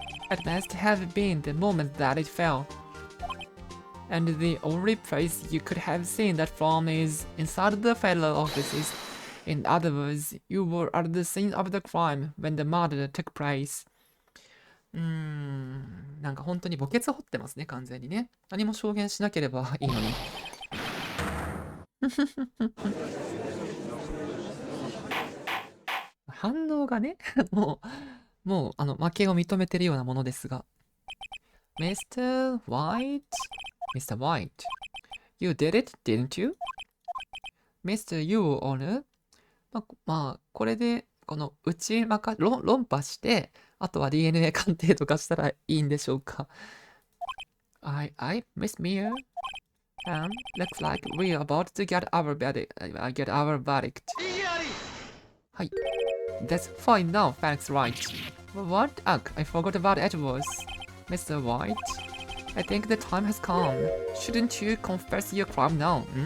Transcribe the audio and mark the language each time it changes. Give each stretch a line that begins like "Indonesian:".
English: It must have been the moment that it fell. And the only place you could have seen that from is inside the federal offices. In other words, you were at the scene of the crime when the murder took place.
Japanese: なんか本当に墓穴掘ってますね、完全にね。何も証言しなければいいのに。反応がね、もう負けを認めてるようなものですが。
English: Mr. White? Mr. White, you did it, didn't you? Mr. Your Honor?
Japanese: まあ、これで、この論破して、あとは DNA 鑑定とかしたらいいんでしょうか。
English: Miss Mia? Looks like we're about to get our verdict.
Japanese: はい。
English: That's fine now, thanks, Wright. What? I forgot about Edwards. Mr. White? I think the time has come. Shouldn't you confess your crime now?